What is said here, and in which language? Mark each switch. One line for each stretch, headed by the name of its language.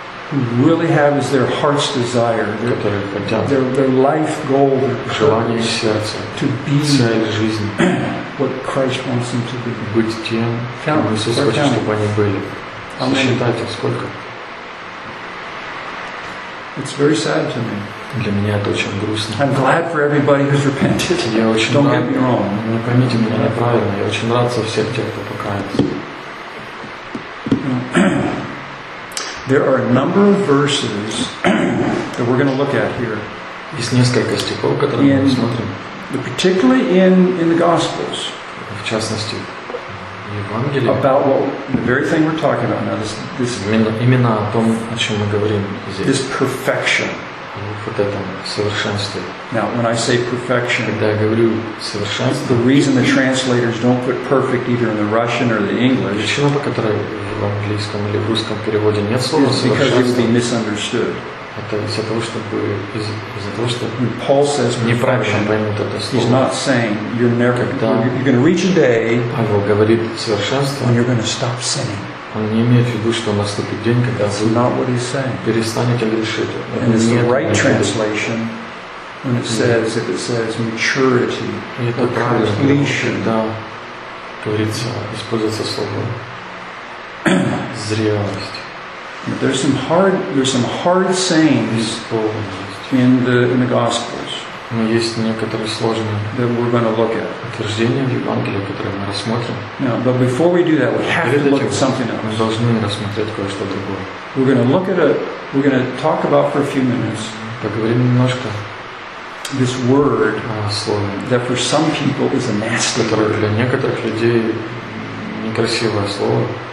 English: Who really have as their heart's desire, their life goal,
Russian: желание сердца,
English: to be
Russian: цель жизни,
English: what Christ wants them to be.
Russian: Быть тем, кем Иисус хочет, чтобы они были. Сосчитайте, сколько?
English: It's very sad to me.
Russian: Для меня это очень грустно.
English: I'm glad for everybody who's repented.
Russian: Я очень
English: Don't
Russian: рад.
English: Get me wrong.
Russian: Не поймите меня неправильно. Я очень рад за всех тех, кто покаялся.
English: There are a number of verses that we're going to look at here.
Russian: Есть несколько стихов, которые мы смотрим.
English: Particularly in the Gospels.
Russian: В частности, Евангелие.
English: About what the very thing we're talking about now. This
Russian: именно о том, о чем мы говорим здесь.
English: This perfection.
Russian: Вот это совершенство.
English: Now, when I say perfection,
Russian: когда я говорю совершенство,
English: the reason the translators don't put perfect either in the Russian or the English.
Russian: Причина, по которой в английском или в русском переводе нет слова совершенство,
English: because it would be misunderstood.
Russian: Это из-за того, чтобы
English: Paul says
Russian: неправильно.
English: He's not saying you're never you're going to reach a day.
Russian: Павел говорит совершенство.
English: When you're going to stop sinning.
Russian: Он не имеет в виду, что наступит день, когда вы
English: not what he's saying.
Russian: Перестанете грешить.
English: And it's the right translation when it says if it says maturity.
Russian: Это правильно. Да. Говорится, используется слово зрелость.
English: There's some hard sayings in the Gospels.
Russian: Но есть некоторые сложные
English: that we're going to look at.
Russian: Утверждения в Евангелии, которые мы рассмотрим.
English: Now, but before we do that, we have to look at something else.
Russian: Мы должны рассмотреть кое-что другое.
English: We're going to talk about for a few minutes.
Russian: Поговорим немножко.
English: This word
Russian: слове,
English: that for some people is a nasty word.
Russian: Которое для некоторых людей некрасивое слово.